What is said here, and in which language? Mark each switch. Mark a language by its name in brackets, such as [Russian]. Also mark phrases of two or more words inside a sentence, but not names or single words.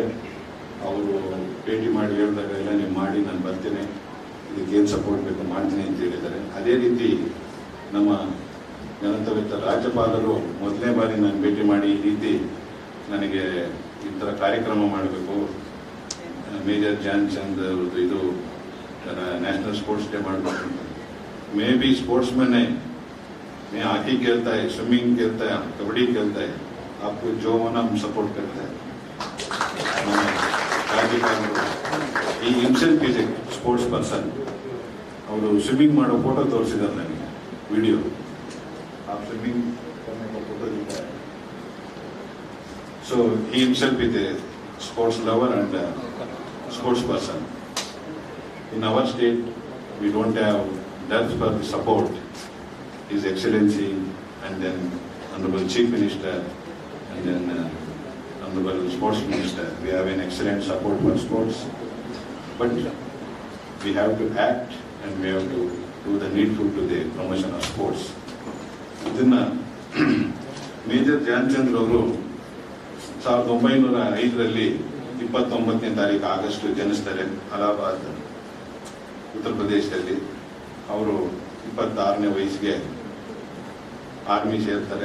[Kannada] ಅವರು ಭೇಟಿ ಮಾಡಿ ಹೇಳಿದಾಗ ಎಲ್ಲ ನೀವು ಮಾಡಿ, ನಾನು ಬರ್ತೇನೆ, ಇದಕ್ಕೆ ಏನು ಸಪೋರ್ಟ್ ಬೇಕು ಮಾಡ್ತೀನಿ ಅಂತ ಹೇಳಿದ್ದಾರೆ. ಅದೇ ರೀತಿ ನಮ್ಮ ಗಣತಂತ್ರ ರಾಜ್ಯಪಾಲರು ಮೊದಲನೇ ಬಾರಿ ನಾನು ಭೇಟಿ ಮಾಡಿ ಈ ರೀತಿ ನನಗೆ ಈ ಥರ ಕಾರ್ಯಕ್ರಮ ಮಾಡಬೇಕು, ಮೇಜರ್ ಧ್ಯಾನ್ ಚಂದ್ ಅವ್ರದ್ದು ಇದು [English] National Sports Day [Kannada] ಮಾಡಬೇಕು ಅಂತ. [Hindi] मैं भी स्पोर्ट्समैन है, मैं हॉकी खेलता है, स्विमिंग खेलता है, कबड्डी खेलता है, आपको जो होना हम सपोर्ट करते हैं. [English] He himself is a sports person. [Kannada] ಅವರು ಸ್ವಿಮ್ಮಿಂಗ್ ಮಾಡೋ ಫೋಟೋ ತೋರಿಸಿದ್ದಾರೆ ನನಗೆ, ವಿಡಿಯೋ. ಆ ಸ್ವಿಮ್ಮಿಂಗ್ ಫೋಟೋ ಇದ್ದಾರೆ. [English] So he himself is a sports lover and sports person. In our state, we don't have that for the support. His Excellency and then Honorable Chief Minister and then Honorable Sports Minister. We have an excellent support for sports. But we have to act and we have to do the needful to the promotion of sports. [Kannada] ಇದನ್ನ ಮೇಜರ್ ಧ್ಯಾನ್ ಚಂದ್ರ ಅವರು 1905ರಲ್ಲಿ 29ನೇ ತಾರೀಕು ಆಗಸ್ಟ್ ಜನಿಸ್ತಾರೆ ಅಲಹಾಬಾದ್, ಉತ್ತರ ಪ್ರದೇಶದಲ್ಲಿ. ಅವರು 26ನೇ ವಯಸ್ಸಿಗೆ ಆರ್ಮಿ ಸೇರ್ತಾರೆ.